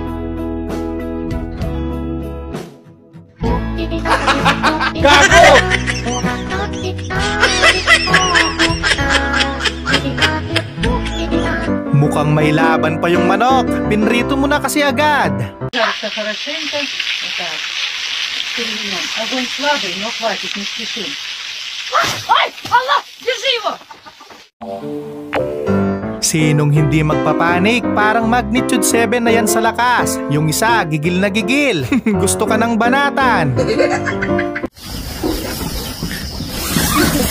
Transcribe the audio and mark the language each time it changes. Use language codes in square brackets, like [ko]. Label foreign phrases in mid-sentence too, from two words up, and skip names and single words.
[tl] Gago! Mukhang may laban pa yung manok. Pinrito mo na kasi agad. [ru] Жарко хорошенько. Вот так. Перевернем. Огонь слабый, но хватит, не спешим. Ай, Allah, держи его! [tl] Sinong hindi magpapanik? Parang magnitude 7 na yan sa lakas. Yung isa, gigil na gigil. Gusto ka ng banatan.